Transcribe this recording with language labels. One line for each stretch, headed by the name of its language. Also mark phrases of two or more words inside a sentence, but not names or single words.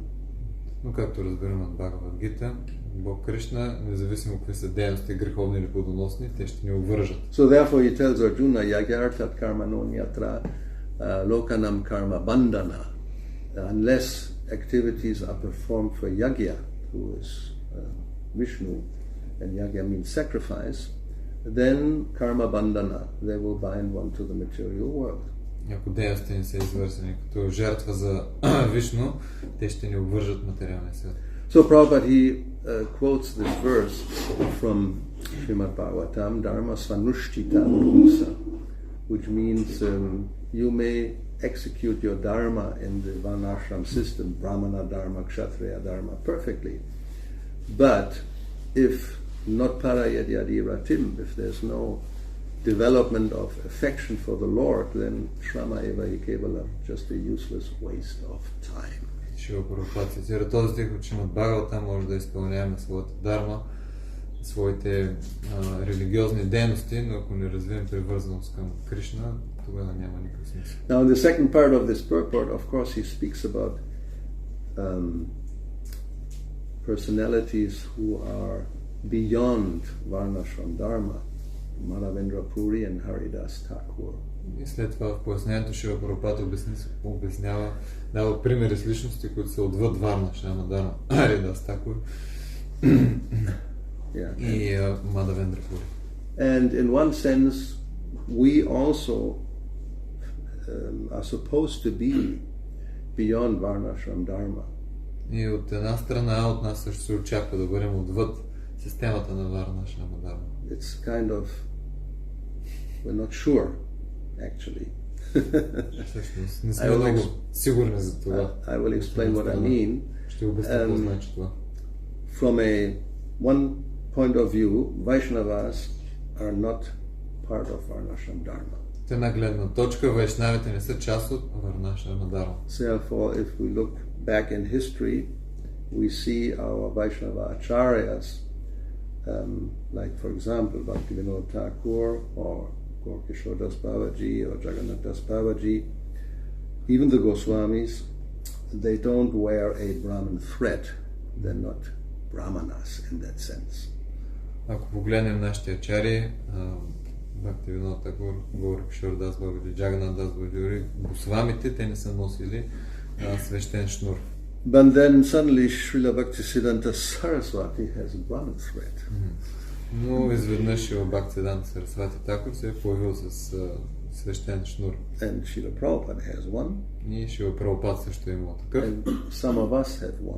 Bulgarian: Но както разбираме от Бхагавад Гита, Бог Кришна, независимо какви са дейности, греховни или плодоносни, те ще ни обвържат.
English: So therefore he tells Arjuna,
Sanskrit: यज्ञार्थात् कर्मणोऽन्यत्र लोकोऽयं कर्मबन्धनः.
English: Unless activities are performed for yagya, who is Vishnu, and yagya means sacrifice, then
Sanskrit: कर्मबन्धन,
English: they will bind one to the material world.
Bulgarian: Ако дейности не са извършени като жертва за Вишну, те ще ни обвържат материалния свят.
English: So Prabhupada, he quotes this verse from Srimad Bhagavatam,
Sanskrit: धर्मः स्वनुष्ठितः पुंसां,
English: which means you may execute your dharma in the varnashram system, Brahmana dharma, Kshatriya dharma, perfectly. But if not
Sanskrit: नोत्पादयेद्यदि रतिं,
English: if there's no development of affection for the Lord, then
Sanskrit: श्रम एव हि केवलम्,
English: just a useless waste of time.
Bulgarian: Шила Прабхупада цитира този стих от Шримад Бхагаватам, може да изпълняваме своята дарма, своите религиозни дейности, но ако не развием привързаност към Кришна, тогава няма никакъв смисъл.
English: Now in the second part of this purport, of course, he speaks about personalities who are beyond Varnashram Dharma, Madhavendra Puri and Haridas Thakur.
Bulgarian: И след това в пояснението Шила Прабхупада обяснява, дава примери с личности, които са отвъд Варнашрама Дharma, Харидас Такур и Мадавендра Пури.
English: And in one sense, we also are supposed to be beyond Varnashram Dharma.
Bulgarian: И от една страна от нас също се очаква да бъдем отвъд системата на Варнашрама Dharma.
English: It's kind of, we're not sure, actually.
Bulgarian: Всъщност, не сме много сигурни за това.
English: I will explain what I mean.
Bulgarian: Ще обясня какво значи това.
English: From one point of view, Vaishnavas are not part of Varnashram Dharma.
Bulgarian: От една гледна точка, вайшнавите не са част от Варнашрама Dharma.
English: Therefore, if we look back in history, we see our Vaishnava acharyas, like for example, Bhakti-yoga Thakur or Gaur-Kishore Das Babaji or Jagannath Das Babaji, even the Goswamis, they don't wear a Brahman thread. They're not Brahmanas in that sense.
Bulgarian: Ако погледнем нашите ачари, Бхакти-yoga Thakur, Gaur-Kishore Das Babaji, Jagannath Das Babaji, Госвамите, те не са носили свещен шнур.
English: But then suddenly Srila Bhaktisiddhanta Saraswati has a Brahman thread.
Bulgarian: Но изведнъж Шрила Бхактисиданта Сарасвати Такур се е появил с свещен шнур.
English: And Srila Prabhupada has one.
Bulgarian: И Шрила Прабхупада също е имал такъв.
English: And some of us have one.